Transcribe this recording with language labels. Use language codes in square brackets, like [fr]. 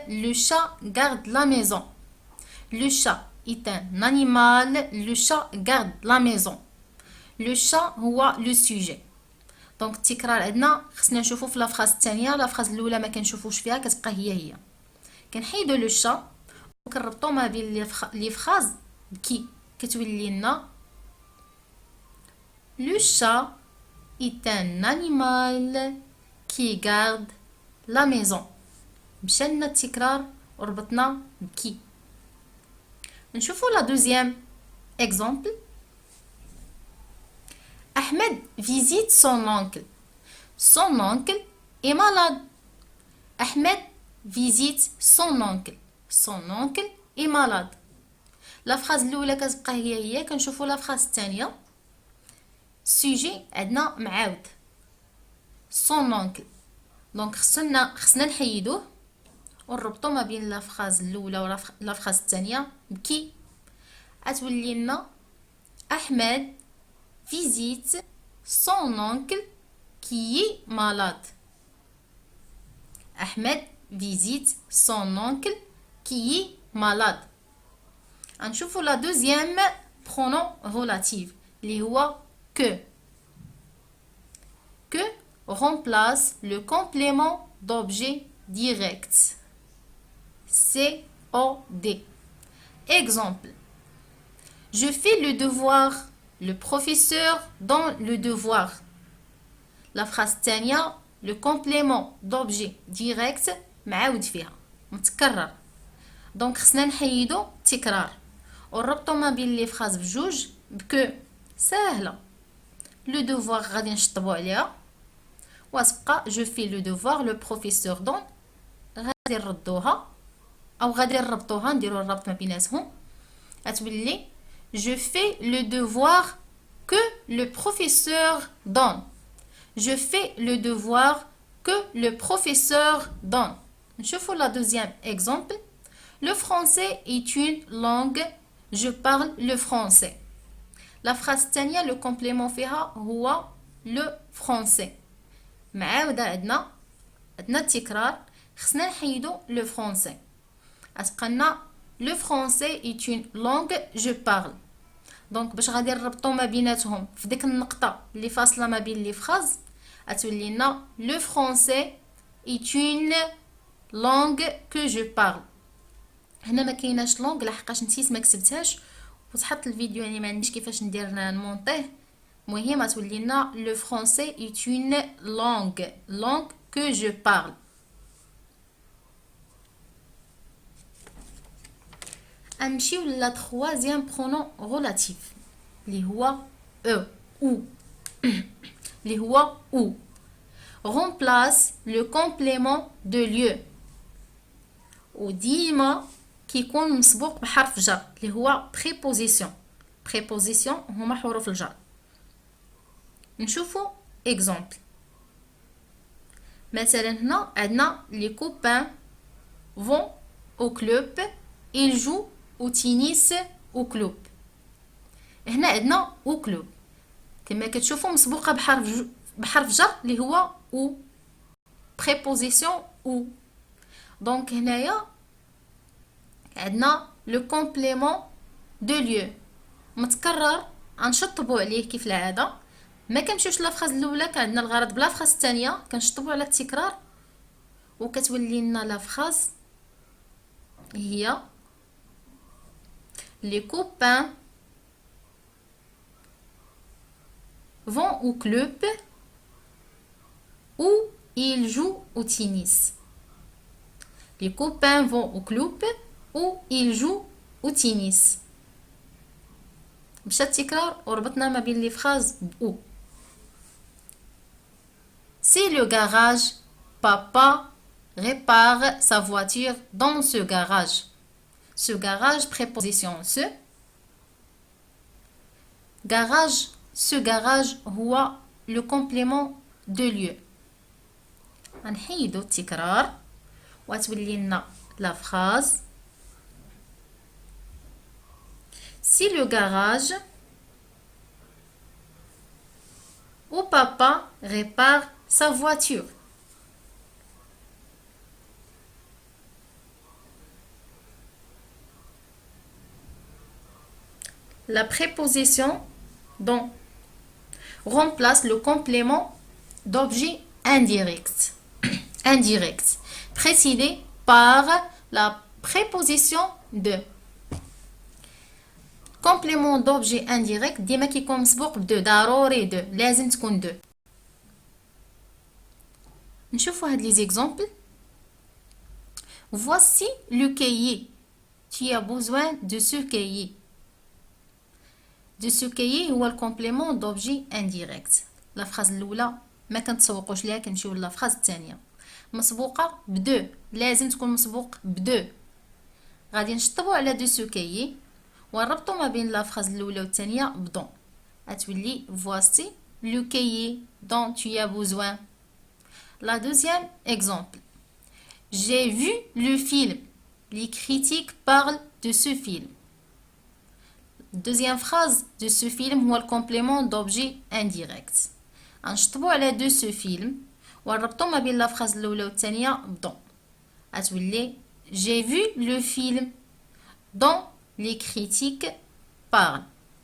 [fr] Le chat garde la maison. Le chat est un animal. Le chat garde la maison. Le chat [ar] هو [fr] le sujet. [ar] دونك التكرار عندنا خصنا نشوفو في لافراز الثانيه. لافراز الاولى ما كنشوفوش فيها، كتبقى هي كنحيدو لو شا وكنربطو ما بين لي فراز بكي، كتولي لنا [fr] le chat est un animal qui garde la maison. [ar] مشى لنا التكرار وربطنا بكي. نشوفو لا دوزيام اكزامبل. [fr] Ahmed visite son oncle. Son oncle est malade. Ahmed visite son oncle. Son oncle est malade. La phrase [ar] الأولى كتبقى هي كنشوفو لا phrase الثانية. سوجي عندنا معاود [fr] son oncle. [ar] دونك خصنا نحيدوه ونربطو ما بين لا phrase الأولى و لا phrase الثانية بكي. غتولي لنا أحمد [fr] visite son oncle qui est malade. Ahmed visite son oncle qui est malade. [ar] نشوفوا [fr] la deuxième pronom relative [ar] اللي هو [fr] que. Que remplace le complément d'objet direct. COD. Exemple. Je fais le devoir. Le professeur donne le devoir. La phrase [ar] الثانية [fr] le complément d'objet direct [ar] معاود فيها متكرر. دونك خصنا نحيدو التكرار ونربطو ما بين لي فراز بجوج بكو. ساهلة. [fr] لو devoir [ar] غادي نشطبو عليها وتبقى [fr] je fais le devoir le professeur donne. [ar] غادي نردوها او غادي نربطوها نديرو الربط ما بيناتهم. غتولي [fr] Je fais le devoir que le professeur donne. Je fais le devoir que le professeur donne. [ar] نشوفوا [fr] la deuxième exemple. Le français est une langue. Je parle le français. La phrase [ar] الثانية [fr] le complément [ar] فيها هو [fr] le français. [ar] معاودة عندنا التكرار خصنا نحيدو [fr] le français. [ar] غتبقى لنا [fr] le français est une langue. Je parle. [ar] دونك باش غادي نربطو ما بيناتهم في ديك النقطة اللي فاصلة ما بين لي فراز غتولي لنا [fr] le français est une langue que je parle. [ar] هنا ما كايناش لونغ لحقاش نسيت ما كتبتهاش وتحط الفيديو يعني ما عنديش كيفاش ندير نمونطيه. المهم غتولي لنا [fr] le français est une langue que je parle. [ar] نمشيو لا [fr] troisième pronom relatif [ar] اللي هو ou اللي هو [fr] ou remplace le complément de lieu [ar] وديما كيكون مسبوق بحرف جر اللي هو préposition هما حروف الجر. نشوفوا exemple. مثلا هنا عندنا [fr] les copains vont au club. ils jouent au tennis au club. [ar] هنا عندنا [fr] au club [ar] كما كتشوفوا مسبوقه بحرف جر اللي هو او préposition ou. دونك هنايا عندنا لو كومبليمون دو ليو متكرر غنشطبوا عليه كيف العاده. ما كنمشيوش لافراز الاولى كان عندنا الغرض بلا فراز الثانيه كنشطبوا على التكرار وكتولي لنا لا فراز هي [fr] les copains vont au club ou ils jouent au tennis. Les copains vont au club ou ils jouent au tennis. [ar] مشى التكرار وربطنا ما بين لي فراز بأو. [fr] C'est le garage. Papa répare sa voiture dans ce garage. Ce garage, préposition ce. Garage, ce garage [ar] هو [fr] le complément de lieu. [ar] غنحيدو التكرار وتولي لنا [fr] la phrase. Si le garage où papa répare sa voiture. la préposition dans remplace le complément d'objet indirect, indirect, précédé par la préposition de. complément d'objet indirect [ar] ديما كيكون مسبوق بدو ضروري دو لازم تكون دو. نشوفوا هاد لي زيكزامبل. [fr] Voici le cahier. Tu as besoin de ce cahier. De ce cahier [ar] هو الكومبليمون دوبجي انديريكت. لا فراز الاولى ما كنتسوقوش ليها كنمشيو لا فراز الثانيه مسبوقه بدو لازم تكون مسبوق بدو. غادي نشطبوا على دو سو كايي ونربطوا ما بين لا فراز الاولى والثانيه بدون غتولي [fr] voici le cahier dont tu as besoin. La deuxième exemple. J'ai vu le film. Les critiques parlent de ce film. Deuxième phrase de ce film [ar] هو الكومبليمون دوبجي انديريكت. غنشطبوا على دو سو فيلم ونربطوا ما بين لا فراز الاولى والثانيه بدون غتولي [fr] j'ai vu le film dont les critiques parlent.